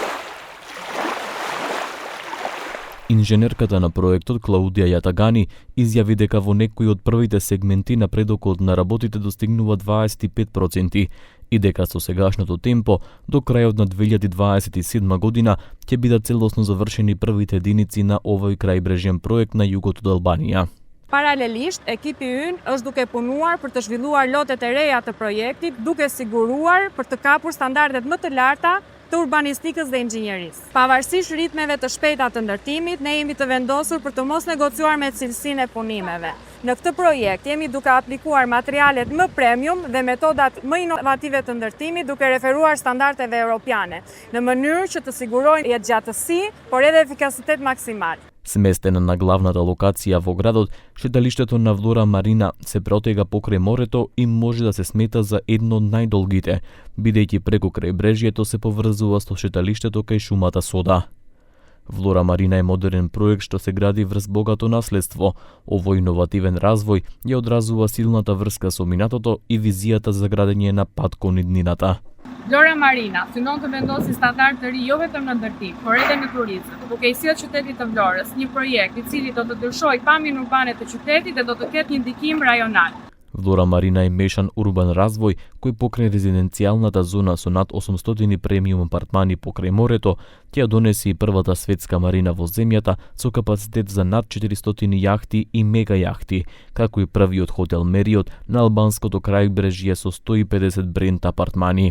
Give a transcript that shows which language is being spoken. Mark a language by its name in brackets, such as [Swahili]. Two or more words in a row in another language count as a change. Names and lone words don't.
[Macedonian] Инженерката на проектот Клаудија Јатагани изјави дека во некои од првите сегменти напредокот на работите достигнува 25% и дека со сегашното темпо до крајот на 2027 година ќе бидат целосно завршени првите единици на овој крајбрежен проект на југот од Албанија. [Albanian] Paralelisht, ekipi ynë është duke punuar për të zhvilluar lotet e reja të projektit, duke siguruar për të kapur standardet më të larta të urbanistikës dhe inxhinjerisë. Pavarësisht ritmeve të shpejta të ndërtimit, ne jemi të vendosur për të mos negociuar me cilësinë e punimeve. Në këtë projekt jemi duke aplikuar materialet më premium dhe metodat më inovative të ndërtimit duke referuar standardeve europiane, në mënyrë që të sigurojnë jetëgjatësi, por edhe efikasitet maksimal. [Macedonian] Сместена на главната локација во градот, шеталиштето на Влора Марина се протега покрај морето и може да се смета за едно од најдолгите, бидејќи преку крајбрежјето се поврзува со шеталиштето кај шумата Сода. Влора Марина е модерен проект што се гради врз богато наследство. Овој иновативен развој ја одразува силната врска со минатото и визијата за градење на пат кон иднината. [Albanian] Vlora Marina synon të vendosi standard të ri jo vetëm në ndërtim, por edhe në turizëm, duke i sjellë qytetit të Vlorës një projekt i cili do të ndryshojë pamjen urbane të qytetit dhe do të ketë një ndikim rajonal. [Macedonian] Влора Марина е мешан урбан развој кој покрај резиденцијалната зона со над 800 премиум апартмани покрај морето, ќе донесе и првата светска марина во земјата со капацитет за над 400 јахти и мега јахти, како и првиот хотел Мериот на албанското крајбрежје со 150 брент апартмани.